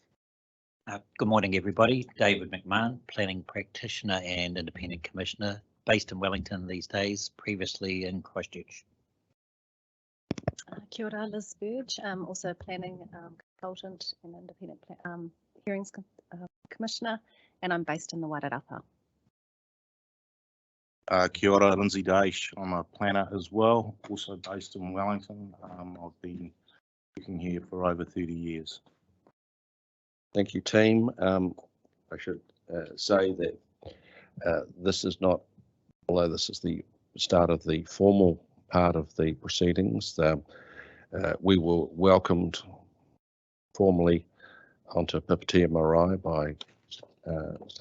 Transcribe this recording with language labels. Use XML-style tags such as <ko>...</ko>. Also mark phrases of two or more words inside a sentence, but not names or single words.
<en>Good morning, everybody. David McMahon, planning practitioner and independent commissioner, based in Wellington these days, previously in Christchurch.</en> <mi>Kia ora, Liz Burge,</mi> <en>also planning consultant and independent hearings commissioner, and I'm based in the Wairarapa.</en> <mi>Kia ora, Lindsay Daish.</mi> <en>I'm a planner as well, also based in Wellington. I've been working here for over 30 years. Thank you, team. I should say that this is not, although this is the start of the formal part of the proceedings, we were welcomed formally onto Pipitea Marae by Mr.</en>